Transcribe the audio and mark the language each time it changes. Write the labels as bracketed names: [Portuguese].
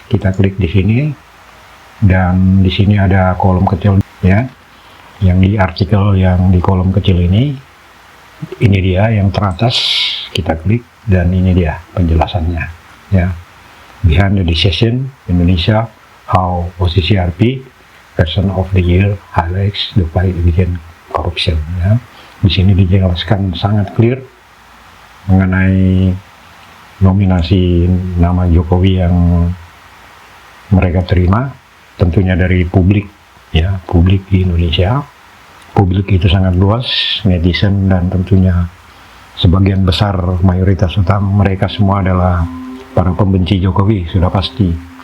[Indonesian] Kita klik di sini dan di sini ada kolom kecil ya, yang di artikel yang di kolom kecil ini. Ini dia yang teratas, kita klik dan ini dia penjelasannya ya. [English] Behind the Decision Indonesia, how OCCRP Person of the Year highlights the fight against corruption. [Indonesian] Ya. Di sini dijelaskan sangat clear mengenai nominasi nama Jokowi yang mereka terima, tentunya dari publik, ya, publik di Indonesia. Publik itu sangat luas, netizen, dan tentunya sebagian besar mayoritas utama mereka semua adalah para pembenci Jokowi, sudah pasti.